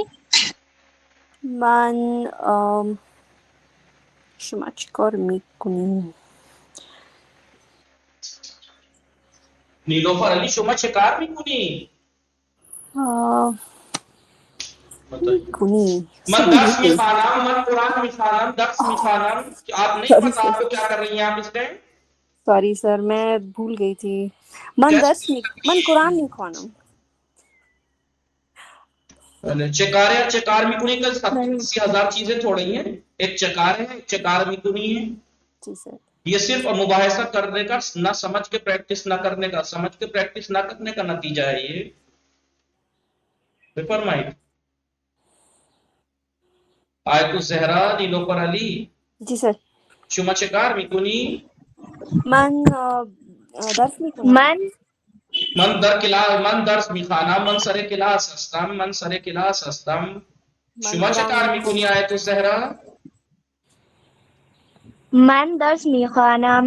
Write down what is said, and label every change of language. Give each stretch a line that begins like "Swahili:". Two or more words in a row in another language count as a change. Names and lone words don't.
Persian: من شما چیکار میکنی؟ نیلوفر علی شما چه کار میکنی؟
Urdu: بتائیے.
Persian: کنی من درس میخوانم، من قرآن میخوانم، درس میخوانم.
Urdu: آپ نہیں پتا آپ کو کیا کر رہی ہیں آپ اس ٹائم؟ سوری سر میں بھول گئی تھی.
Persian: من قرآن نہیں خوانم. چکار چکار میکنی
Urdu: کا 80,000 چیزیں تھوڑی ہیں. ایک چکار ہے، ایک
Persian: چکار میکنی
Urdu: ہے. جی سر. یہ صرف مباحثہ کرنے کا، نہ سمجھ کے پریکٹس نہ کرنے کا، سمجھ کے پریکٹس نہ کرنے کا نتیجہ ہے یہ. فرمائیے. آیت الزہرا نیلوفر علی جی سر.
Persian: شما چکار میکنی؟ من درس میکنم. من درس میخوانم، من سر کلاس هستم، من سر کلاس هستم. شما چه کار میکنی آیت الزهرا؟ من درس میخوانم.